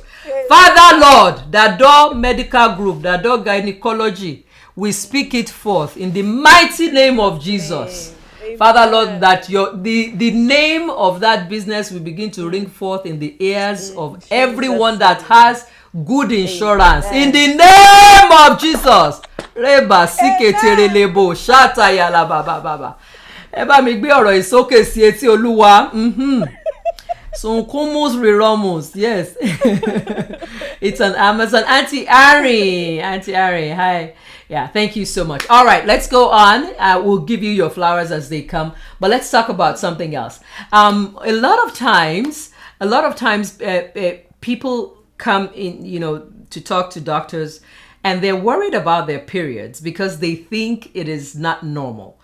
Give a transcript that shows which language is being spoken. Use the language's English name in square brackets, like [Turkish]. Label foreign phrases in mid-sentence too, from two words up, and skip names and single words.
[English] Father Lord, Dador Medical Group, Dador Gynecology, we speak it forth in the mighty name of Jesus. Father Lord, that the name of that business will begin to ring forth in the ears of everyone that has good insurance. In the name of Jesus. Reba siketere lebo shata yala baba baba. [Yoruba] Eba mi gbe ọ̀rọ̀ ìsókè sí etí Olúwa. So kumus reromus. [English] Yes. It's on Amazon. Auntie Ari, hi. Yeah, thank you so much. All right, let's go on. We'll give you your flowers as they come, but let's talk about something else. A lot of times, people come in, to talk to doctors, and they're worried about their periods because they think it is not normal.